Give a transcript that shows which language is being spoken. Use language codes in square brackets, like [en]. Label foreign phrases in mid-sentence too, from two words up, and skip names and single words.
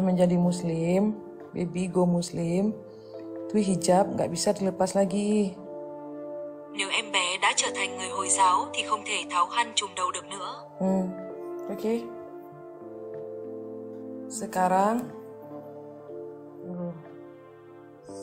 [id] menjadi muslim, [en] baby go muslim, [id] tuh hijab nggak bisa dilepas lagi. [vi] Nếu em bé đã trở thành người Hồi giáo thì không thể tháo khăn trùm đầu được nữa. [id] Oke. Sekarang